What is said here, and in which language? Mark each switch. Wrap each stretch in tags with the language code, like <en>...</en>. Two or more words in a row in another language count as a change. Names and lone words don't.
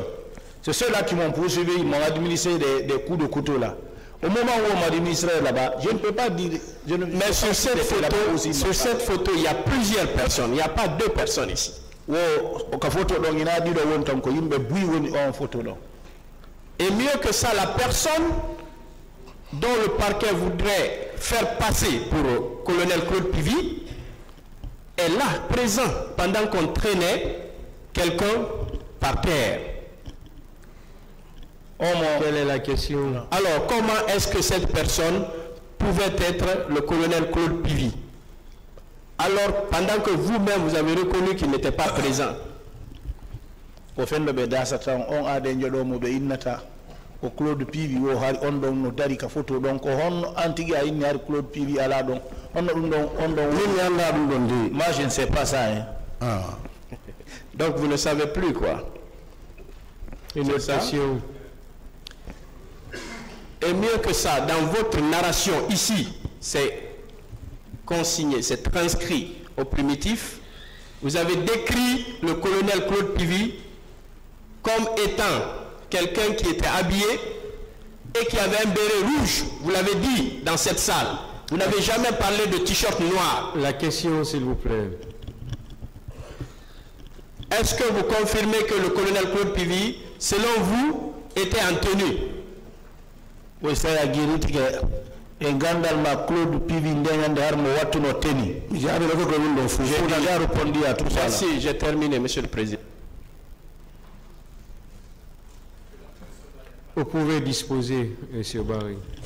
<fr>C'est ceux-là qui m'ont poursuivi, ils m'ont administré des coups de couteau là. Au moment où on m'a administré là-bas, je ne peux pas dire... Mais sur cette photo, il y a plusieurs personnes. Il n'y a pas deux personnes ici.</fr> <ff>wo ka photo ɗon ina ɗiɗo woni tan ko yimɓe buyi woni on photo ɗon.</ff> <fr>Et mieux que ça, la personne dont le parquet voudrait faire passer pour colonel Claude Pivy est là, présent, pendant qu'on traînait quelqu'un par terre. Quelle est la question? Alors, comment est-ce que cette personne pouvait être le colonel Claude Pivy? Alors, pendant que vous-même, vous avez reconnu qu'il n'était pas présent.</fr> <ff>Ko fendo ɓe dasata on aade joɗomo ɓe innata ko Claude Pivy o hari on ɗon no dari ka photo ɗon ko honno an tigi a inni hari Claude Pivy ala ɗon honno ɗum ɗon on ɗon min mi annda ɗum ɗon de.</ff> <fr>Moi je ne sais pas ça hein. Ah. Donc vous ne savez plus quoi. Une autre question. Et mieux que ça, dans votre narration ici, c'est consigné, c'est transcrit au primitif, vous avez décrit le colonel Claude Pivy comme étant quelqu'un qui était habillé et qui avait un béret rouge. Vous l'avez dit dans cette salle. Vous n'avez jamais parlé de t-shirt noir. La question, s'il vous plaît. Est-ce que vous confirmez que le colonel Claude Pivy, selon vous, était en tenue? Oui, ça a guéri</fr> <ff>e gandal ma Claude Pivy ndeñande har mo wattuno teni mi jaabi ko ko min do fu</ff> <fr>j'ai déjà répondu à tout ça. Merci, j'ai terminé, monsieur le président. Vous pouvez disposer, monsieur Barry.</fr>